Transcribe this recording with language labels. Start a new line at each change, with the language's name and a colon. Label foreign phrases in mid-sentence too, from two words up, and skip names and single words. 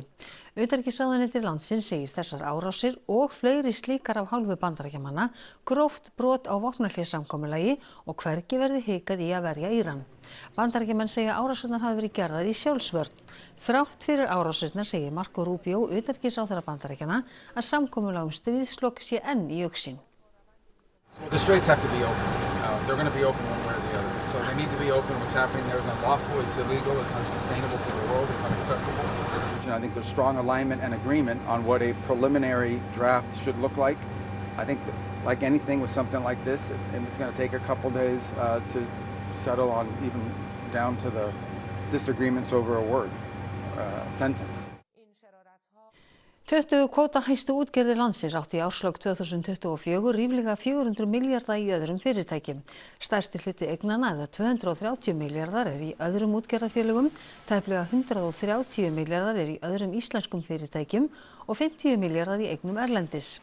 Icelandic: Utanríkisráðuneyti landsins segir þessar árásir og fleiri slíkar af hálfu Bandaríkjamanna gróft brot á vopnahléssamkomulagi og hvergi verði hikað í að verja Íran. Bandaríkjamenn segja árásirnar hafi verið gerðar í sjálfsvörn. Þrátt fyrir árásirnar segir Marco Rubio, utanríkisráðherra Bandaríkjanna, að samkomulag stríðslok sé enn í augsýn.
English: Well, the straits have to be open. They're going to be open one way or the other. So they need to be open. What's happening there is unlawful, it's illegal, it's unsustainable for the world, it's unacceptable. I think there's strong alignment and agreement on what a preliminary draft should look like. I think that, like anything with something like this, it's going to take a couple days to settle on even down to the disagreements over a word, sentence.
Icelandic: 20 kvóta hæstu útgerðir landsins áttu í árslok 2024 ríflega 400 milljarða í öðrum fyrirtækjum. Stærsti hluti eignanna eða 230 milljarðar í öðrum útgerðarfélögum, tæplega 130 milljarðar í öðrum íslenskum fyrirtækjum og 50 milljarðar í eignum erlendis.